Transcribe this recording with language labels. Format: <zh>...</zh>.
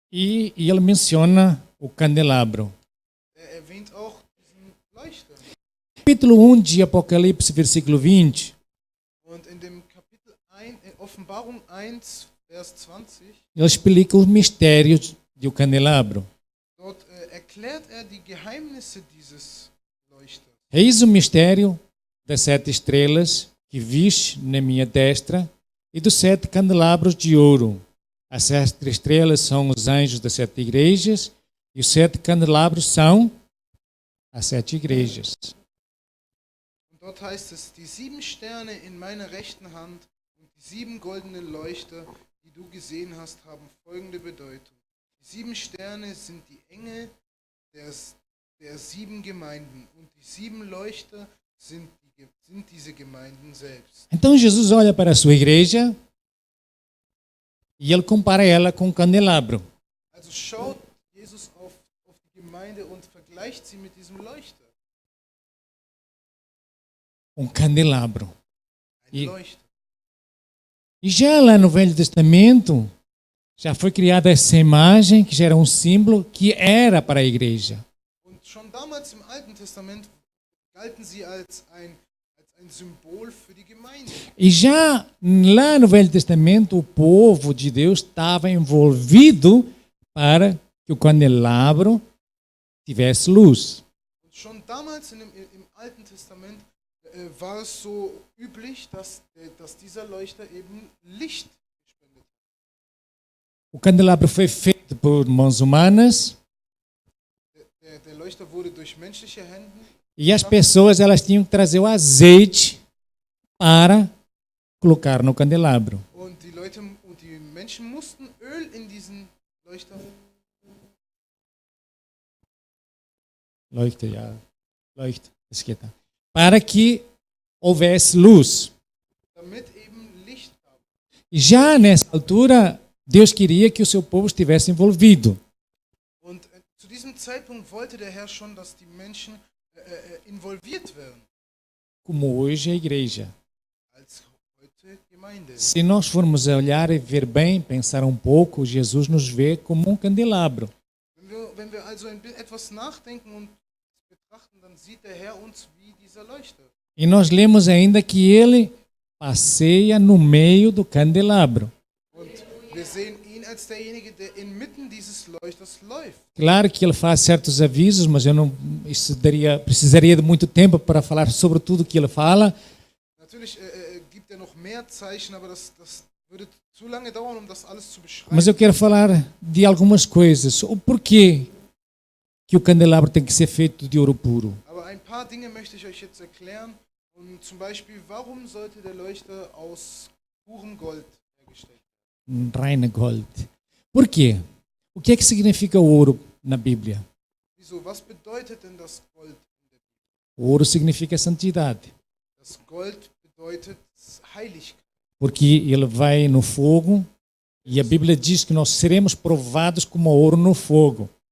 <pt>E ele menciona o candelabro.</pt> <de>Er erwähnt auch diesen Leuchter.</de> <pt>Capítulo 1 de Apocalipse, versículo 20.</pt> <de>Und in dem Kapitel 1, in Offenbarung 1, Vers 20,</de> <pt>Ele explica os mistérios do candelabro.</pt> <de>dort erklärt er die Geheimnisse dieses Leuchters.</de> <pt>Eis o mistério das 7 estrelas que viste na minha destra e dos 7 candelabros de ouro. As 7 estrelas são os anjos das 7 igrejas e os 7 candelabros são as 7 igrejas.</pt> <de>Und dort heißt es, die 7 Sterne in meiner rechten Hand und die 7 goldenen Leuchter, die du gesehen hast, haben folgende Bedeutung. Die 7 Sterne sind die Engel der 7 Gemeinden und die 7 Leuchter sind diese Gemeinden selbst.</de> <pt>Então Jesus olha para a sua igreja e ele compara ela com um candelabro.</pt> <de>Also schaut Jesus auf die Gemeinde und vergleicht sie mit diesem Leuchter.</de> <pt>Um candelabro.</pt> <de>Ein Leuchter.</de> <pt>E já lá no Velho Testamento, já foi criada essa imagem, que já era um símbolo, que era para a igreja.</pt> <de>Und schon damals im Alten Testament galten sie als ein Symbol für die Gemeinde.</de> <pt>E já lá no Velho Testamento, o povo de Deus estava envolvido para que o candelabro tivesse luz.</pt> <de>Und schon damals im Alten Testament war es so üblich, dass dieser Leuchter eben Licht gespendet hat.</de> <pt>O candelabro foi feito por mãos humanas</pt> <de>Der Leuchter wurde durch menschliche Hände.</de> <pt>e as pessoas elas tinham que trazer o azeite para colocar no candelabro.</pt> <de>Und die Menschen mussten Öl in diesen Leuchter. Leuchte, ja. Leuchte,</de> <pt>esquerda. Para que houvesse luz.</pt> <de>Damit eben Licht gab.</de> <pt>E já nessa altura, Deus queria que o seu povo estivesse envolvido.</pt> <de>Und zu diesem Zeitpunkt wollte der Herr schon, dass die Menschen involviert werden.</de> <pt>Como hoje a igreja.</pt> <de>Als heute Gemeinde.</de> <pt>Se nós formos olhar e ver bem, pensar um pouco, Jesus nos vê como um candelabro.</pt> <de>Wenn wir also etwas nachdenken und betrachten, dann sieht der Herr uns wie dieser Leuchter.</de> <pt>E nós lemos ainda que ele passeia no meio do candelabro.</pt> <de>Und wir sehen ihn als derjenige, der inmitten dieses Leuchters läuft.</de> <pt>Claro que ele faz certos avisos, mas precisaria de muito tempo para falar sobre tudo que ele fala.</pt> <de>Natürlich gibt noch mehr Zeichen, aber das würde zu lange dauern, das alles zu beschreiben.</de> <pt>Mas eu quero falar de algumas coisas. O porquê que o candelabro tem que ser feito de ouro puro.</pt> <de>Aber ein paar Dinge möchte ich euch jetzt erklären. Und zum Beispiel, warum sollte der Leuchter aus purem Gold hergestellt werden? Reine Gold.</de> <pt>Por quê? O que é que significa o ouro na Bíblia?</pt> <de>Wieso? Was bedeutet denn das Gold in der Bibel?</de> <pt>O ouro significa santidade.</pt> <de>Das Gold bedeutet Heiligkeit.</de> <pt>Porque ele vai no fogo e a Bíblia diz que nós seremos provados como ouro no fogo.</pt>